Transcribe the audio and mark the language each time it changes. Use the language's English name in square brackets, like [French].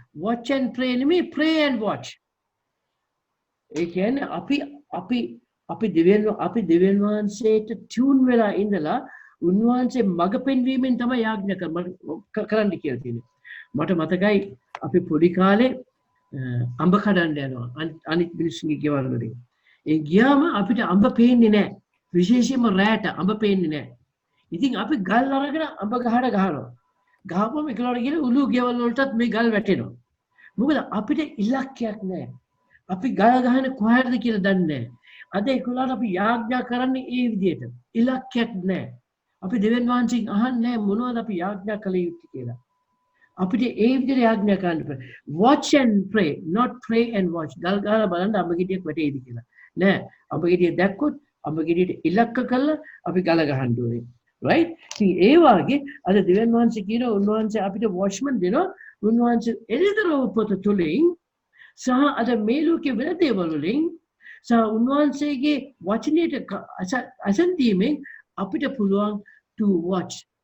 [English] watch and pray [Sinhala] නෙමෙයි [English] pray and watch. [Sinhala] ඒ කියන්නේ අපි දෙවියන් වහන්සේට ටියුන් වෙලා ඉඳලා උන්වහන්සේ මඟ පෙන්වීමෙන් තමයි යාඥා කරන්න කියලා තියෙන්නේ. මට මතකයි අපි පොඩි කාලේ අඹ කඩන්න යනවා අනිත් මිනිස්සුන්ගේ ගෙවල් වලින්. ඒ ගියාම අපිට අඹ පේන්නේ නැහැ. විශේෂයෙන්ම රැට අඹ පේන්නේ නැහැ. ඉතින් අපි ගල් අරගෙන අඹ ගහට ගහනවා. ගහපුවම එකලවට ගිහලා උළු ගෙවල් වලටත් මේ ගල් වැටෙනවා. මොකද අපිට ඉලක්කයක් නැහැ. අපි ගල් ගහන්නේ කොහේද කියලා දන්නේ නැහැ. අද ඒකලට අපි යාඥා කරන්නේ ඒ විදිහට. ඉලක්කයක් නැහැ. අපි දෙවියන් වහන්සේගෙන් අහන්නේ මොනවද අපි යාඥා කළ යුත්තේ කියලා. අපිට ඒ විදිහට යාඥා කරන්න බෑ. [English] watch and pray, not pray and watch. [Sinhala] ගල් ගහලා බලන්න අඹ ගෙඩියක් වැටෙයිද කියලා. නෑ. අඹ ගෙඩිය දැක්කොත් අඹ ගෙඩියට ඉලක්ක කළා අපි ගල ගහන්න ඕනේ. right? ඉතින් ඒ වගේ අද දෙවියන් වහන්සේ කියනවා උන්වහන්සේ අපිට watchman දෙනවා. උන්වහන්සේ එළිදරව් පොත තුලින් සහ අද මේ ලෝකයේ වෙන දේවල් වලින් සහ උන්වහන්සේගේ වචනයට අසන් දීමෙන් අපිට පුළුවන් [English] to watch.